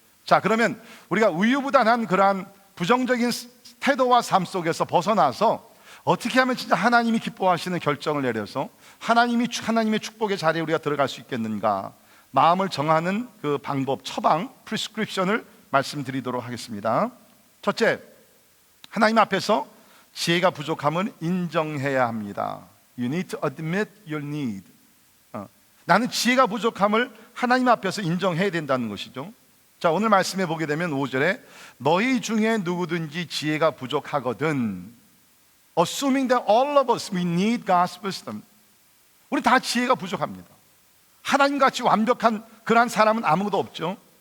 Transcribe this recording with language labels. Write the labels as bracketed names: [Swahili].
[Korean] 자, 그러면 우리가 우유부단한 그러한 부정적인 태도와 삶 속에서 벗어나서 어떻게 하면 진짜 하나님이 기뻐하시는 결정을 내려서 하나님의 축복의 자리에 우리가 들어갈 수 있겠는가, 마음을 정하는 그 방법, 처방, 프리스크립션을 말씀드리도록 하겠습니다. 첫째, 하나님 앞에서 지혜가 부족함을 인정해야 합니다. [English] You need to admit your need. [Korean] 나는 지혜가 부족함을 하나님 앞에서 인정해야 된다는 것이죠. 자, 오늘 말씀해 보게 되면 5절에 너희 중에 누구든지 지혜가 부족하거든, [English] assuming that all of us, we need God's wisdom. [Korean] 우리 다 지혜가 부족합니다. 하나님같이 완벽한 그러한 사람은 아무도 없죠.